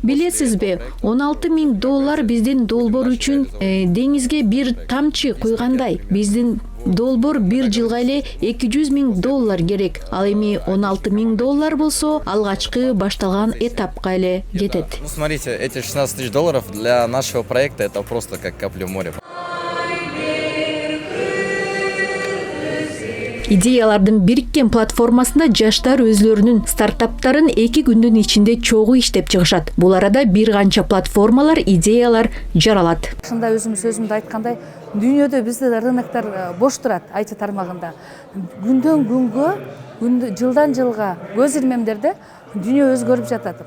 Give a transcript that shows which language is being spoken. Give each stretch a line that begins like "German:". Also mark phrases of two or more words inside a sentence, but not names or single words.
Kyrgyz: Билесизби, $16,000 биздин долбоор үчүн деңизге бир тамчы куйгандай. Биздин долбоор бир жылга эле $200,000 керек. Ал эми $16,000 болсо, алгачкы башталган этапка эле кетет.
Russian: Ну, смотрите, эти $16 000 для нашего проекта это просто как капля в море.
Kyrgyz: Идеялардын бириккен платформасында жаштар өзлөрүнүн стартаптарын 2 күндүн ичинде чогуу иштеп чыгышат. Бул арада бир канча платформалар, идеялар жаралат. Шында өзүмдө айткандай, дүйнөдө бизде рыноктор бош турат IT тармагында. Күндөн күнгө, жылдан жылга көз ирмемдерде дүйнө өзгөрүп жатат.